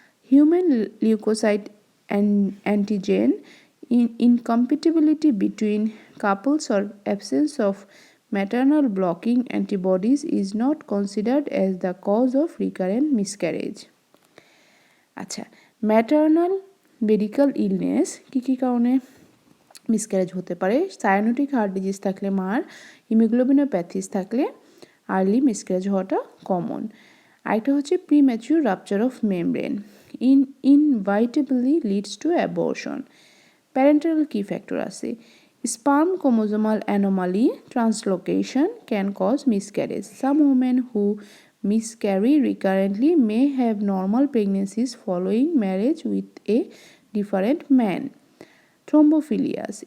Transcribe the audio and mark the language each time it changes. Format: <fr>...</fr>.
<en>Human leukocyte and antigen incompatibility between couples or absence of maternal blocking antibodies is not considered as the cause of recurrent miscarriage.</en> <bn>আচ্ছা, maternal medical illness কি কারণে miscarriage হতে পারে, cyanotic heart disease থাকলে মার, haemoglobinopathies থাকলে early miscarriage হওয়াটা common. আরেকটা হচ্ছে</bn> <en>Premature rupture of membrane inevitably leads to abortion.</en> <bn>Parental কি ফ্যাক্টর আছে,</bn> <en>sperm chromosomal anomaly translocation can cause miscarriage. Some women who miscarry recurrently may have normal pregnancies following marriage with a different man. Thrombophilias.</en>